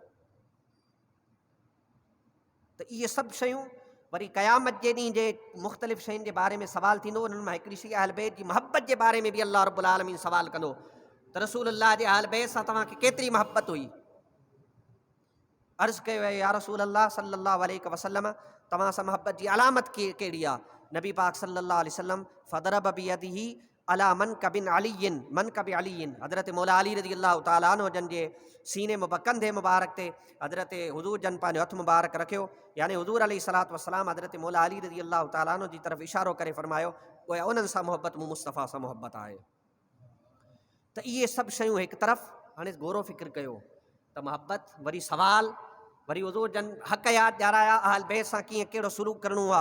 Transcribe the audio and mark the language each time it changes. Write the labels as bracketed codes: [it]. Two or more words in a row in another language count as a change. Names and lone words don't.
[sd] त इहे सभु शयूं वरी क़यामत जे ॾींहुं जे मुख़्तलिफ़ शयुनि जे बारे में सवाल थींदो, उन्हनि मां हिकिड़ी शइ अहल बैत जी महबत जे बारे में बि [ar] الله رب العالمين [sd] सवाल कंदो त रसूलुल्लाह जे अहल बैत सां तव्हांखे केतिरी महबत हुई। अर्ज़ु कयो [ar] يا رسول الله صلى الله عليه وسلم, [sd] तव्हां सां महबत जी अलामत कहिड़ी आहे। नबी पाक [ar] صلى الله عليه وسلم فضرب بيده على منكب علي منكب علي, [sd] हज़रत मौला अली [ar] رضي الله تعالى عنه [sd] जन जे सीने कंधे मुबारक ते हज़रत हुज़ूर जन पंहिंजो हथु मुबारक रखियो, यानी हुज़ूर [ar] عليه الصلاة والسلام [sd] हज़रत मौला अली [ar] رضي الله تعالى عنه [sd] जी तरफ़ इशारो करे फरमायो, गोया उन्हनि सां मुहबत मूं मुस्तफ़ा सां मुहबत आहे। त इहे सभु शयूं हिकु तरफ़, हाणे गौरो फ़िक्र कयो त महबत, वरी सवाल, वरी हुज़ूर जन हक़ यादि ॾियाराया, अहल बैत सां कीअं कहिड़ो सलूक करिणो आहे।